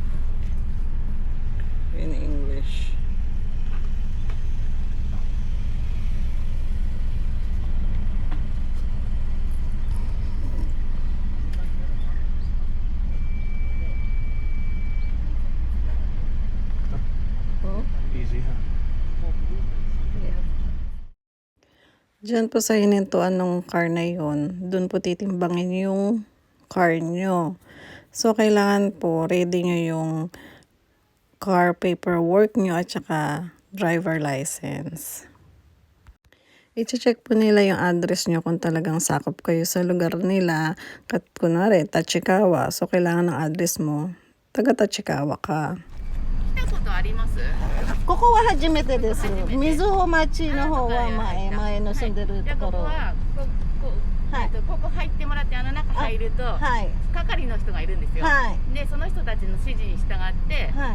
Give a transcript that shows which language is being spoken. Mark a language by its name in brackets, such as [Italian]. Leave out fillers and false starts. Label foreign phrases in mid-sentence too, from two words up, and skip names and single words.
[English] In English. Oh? Easy, huh? [Filipino] Diyan po sa hinintuan ng car na yun, dun po titimbangin yung car nyo. So, kailangan po ready nyo yung [English] car paperwork [Filipino] nyo at saka [English] driver license. [Filipino] I-check po nila yung address nyo kung talagang sakop kayo sa lugar nila. Kunwari, Tachikawa. So, kailangan ng address mo. Taga Tachikawa ka. [Japanese] あります。ここは初めてです。初めて瑞穂町の方ははい前の住んでるじゃあここところ。ははいここ入ってもらってあの中入るとはい。係の人がいるんですよ。はい。でその人たちの指示に従ってはい。